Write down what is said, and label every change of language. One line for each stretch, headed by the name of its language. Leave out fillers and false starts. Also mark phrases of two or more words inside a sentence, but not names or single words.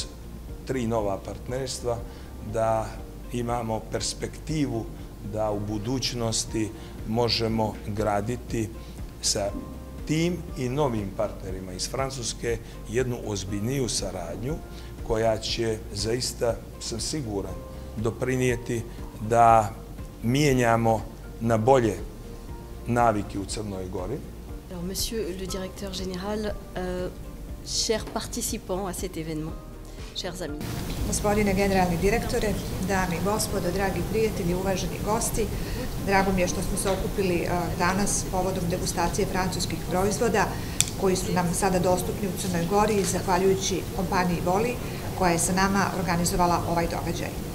Serbian: 3 nova partnerstva da imamo perspektivu da u budućnosti možemo graditi sa tim i novim partnerima iz Francuske jednu ozbiljniju saradnju koja će zaista, sam siguran, doprinijeti da mijenjamo na bolje navike u Crnoj Gori.
French: Alors, Monsieur le directeur général, chers participants à cet événement, chers amis.
Serbian: Gospodine generalni direktore, dame i gospodo, dragi prijatelji, uvaženi gosti, drago mi je što smo se okupili danas povodom degustacije francuskih proizvoda koji su nam sada dostupni u Crnoj Gori zahvaljujući kompaniji Voli koja je sa nama organizovala ovaj događaj.